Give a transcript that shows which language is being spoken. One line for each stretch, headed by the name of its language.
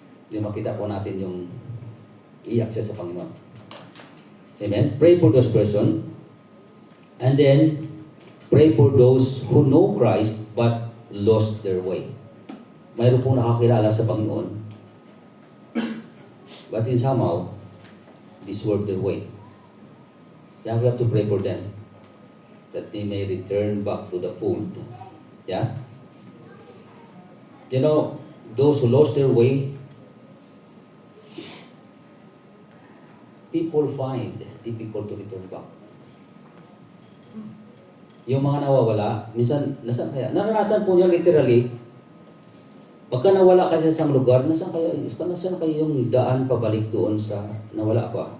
Filipino: Yung makita po natin yung iyak siya sa Panginoon.
English: Amen? Pray for those person. And then, pray for those who know Christ but lost their way.
Filipino: Mayroon pong nakakilala sa Panginoon.
English: But in somehow, diswork their way. Yeah, we have to pray for them. That they may return back to the fold. Yeah? You know, those who lost their way, people find difficult to return back.
Filipino: Yung mga nawawala, minsan, nasaan kaya? Naranasan po niya literally, pagka nawala ka sa isang lugar, nasaan kaya yung daan pabalik doon sa nawala ka?